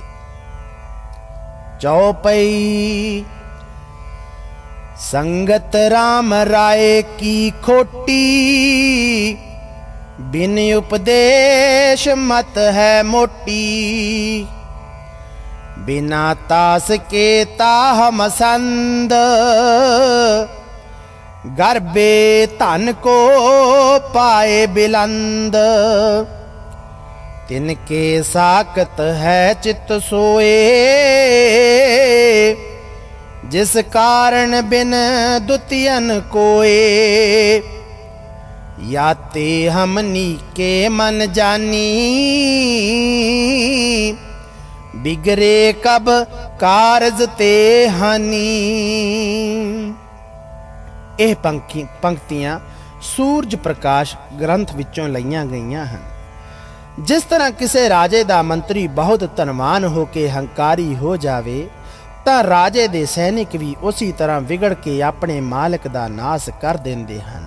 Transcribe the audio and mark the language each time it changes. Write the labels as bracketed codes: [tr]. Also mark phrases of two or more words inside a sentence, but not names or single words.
[bra] चौपई संगत राम राए की खोटी, बिन उपदेश मत है मोटी। बिना तास के ताह मसंद, गरबे धन को पाए बिलंद। तिनके साकत है चित सोए, जिस कारण बिन दुतियन कोए। याते हमनी के मन जानी, बिगरे कब कारज ते हानि। [pa] ਇਹ ਪੰਕਤੀਆਂ ਸੂਰਜ ਪ੍ਰਕਾਸ਼ ਗ੍ਰੰਥ ਵਿੱਚੋਂ ਲਈਆਂ ਗਈਆਂ ਹਨ। ਜਿਸ ਤਰ੍ਹਾਂ ਕਿਸੇ ਰਾਜੇ ਦਾ ਮੰਤਰੀ ਬਹੁਤ ਧਨਵਾਨ ਹੋ ਕੇ ਹੰਕਾਰੀ ਹੋ ਜਾਵੇ ਤਾਂ ਰਾਜੇ ਦੇ ਸੈਨਿਕ ਵੀ ਉਸੇ ਤਰ੍ਹਾਂ ਵਿਗੜ ਕੇ ਆਪਣੇ ਮਾਲਕ ਦਾ ਨਾਸ ਕਰ ਦਿੰਦੇ ਹਨ।